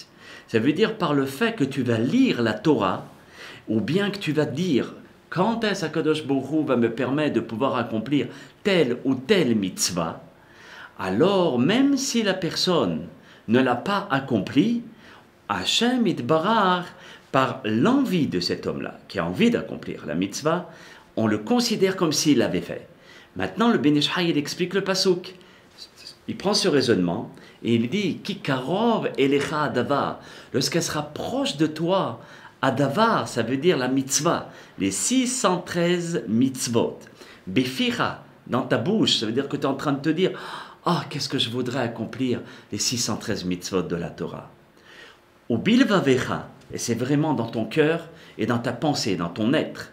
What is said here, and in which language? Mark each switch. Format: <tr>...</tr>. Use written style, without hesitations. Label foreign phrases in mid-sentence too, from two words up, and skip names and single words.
<fr>Ça veut dire par le fait que tu vas lire la Torah, ou bien que tu vas dire, quand est-ce qu'Akadosh Baruch Hu va me permettre de pouvoir accomplir telle ou telle mitzvah, alors même si la personne ne l'a pas accompli, Hachem Yitbarach, par l'envie de cet homme-là, qui a envie d'accomplir la mitzvah, on le considère comme s'il l'avait fait. Maintenant, le Ben Ish Chai, il explique le pasuk. Il prend ce raisonnement et il dit «</fr> <he>כי קרוב אליך הדבר</he> <fr>» lorsqu'elle sera proche de toi, adavar, ça veut dire la mitzvah, les 613 mitzvot. Beficha, dans ta bouche, ça veut dire que tu es en train de te dire « Ah, qu'est-ce que je voudrais accomplir les 613 mitzvot de la Torah » Ou bilvavecha, et c'est vraiment dans ton cœur et dans ta pensée, dans ton être.</fr>